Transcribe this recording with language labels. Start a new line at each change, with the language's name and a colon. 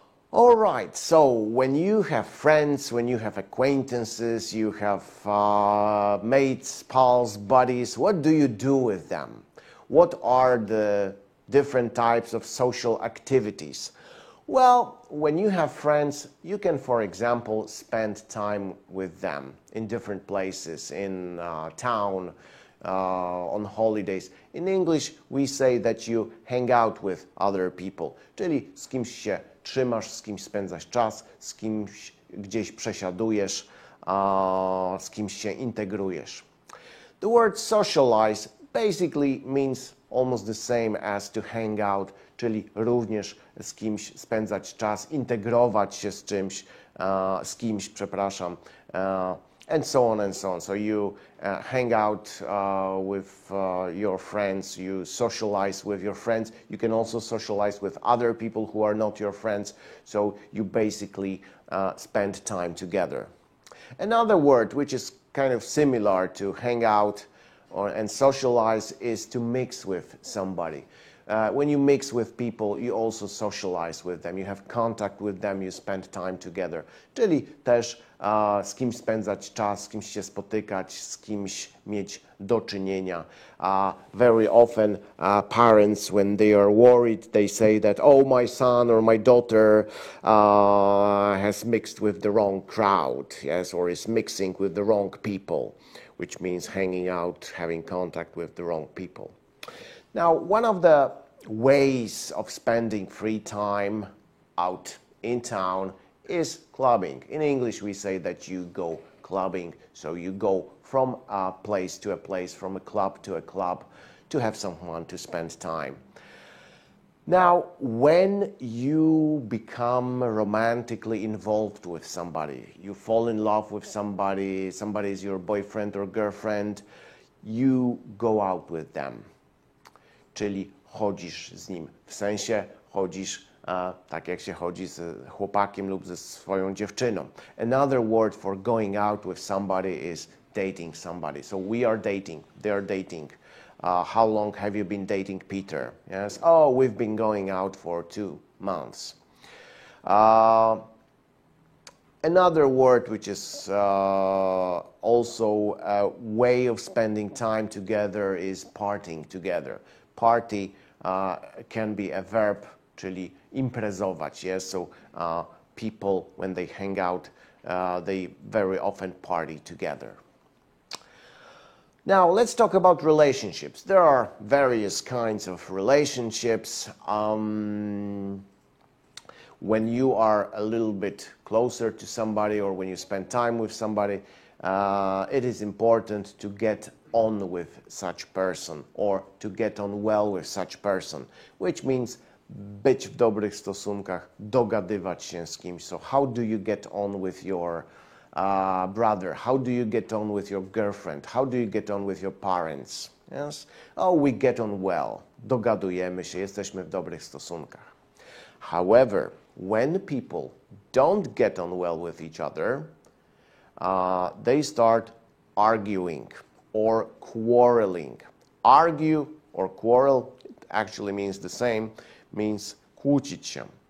English: All right, so when you have friends, when you have acquaintances, you have mates, pals, buddies, what do you do with them? What are the different types of social activities? Well, when you have friends, you can, for example, spend time with them in different places, in town, on holidays. In English, we say that you hang out with other people,
Polish: czyli z kimś się trzymasz, z kimś spędzasz czas, z kimś gdzieś przesiadujesz, z kimś się integrujesz.
English: The word socialize basically means almost the same as to hang out,
Polish: czyli również z kimś spędzać czas, integrować się z czymś, z kimś, przepraszam,
English: and so on and so on. So you hang out with your friends, you socialize with your friends. You can also socialize with other people who are not your friends. So you basically spend time together. Another word which is kind of similar to hang out and socialize is to mix with somebody. When you mix with people, you also socialize with them. You have contact with them, you spend time together.
Polish: Czyli też z kimś spędzać czas, z kimś się spotykać, z kimś mieć do czynienia.
English: Very often parents, when they are worried, they say that, oh, my son or my daughter has mixed with the wrong crowd, yes, or is mixing with the wrong people, which means hanging out, having contact with the wrong people. Now, one of the ways of spending free time out in town is clubbing. In English, we say that you go clubbing. So you go from a place to a place, from a club to have some fun, to spend time. Now, when you become romantically involved with somebody, you fall in love with somebody, somebody is your boyfriend or girlfriend, you go out with them.
Polish: Czyli chodzisz z nim. W sensie chodzisz tak jak się chodzi z chłopakiem lub ze swoją dziewczyną.
English: Another word for going out with somebody is dating somebody. So we are dating, they are dating. How long have you been dating Peter? Yes. Oh, we've been going out for 2 months. Another word which is also a way of spending time together is partying together. Party can be a verb,
Polish: czyli imprezować.
English: Yes. So people, when they hang out, they very often party together. Now, let's talk about relationships. There are various kinds of relationships. When you are a little bit closer to somebody or when you spend time with somebody, it is important to get on with such person or to get on well with such person, which means
Polish: być w dobrych stosunkach, dogadywać się z kimś.
English: So how do you get on with your brother? How do you get on with your girlfriend? How do you get on with your parents? Yes? Oh, we get on well.
Polish: Dogadujemy się, jesteśmy w dobrych stosunkach.
English: However, when people don't get on well with each other, they start arguing or quarreling. Argue or quarrel, it actually means the same, means
Polish: kłócić się.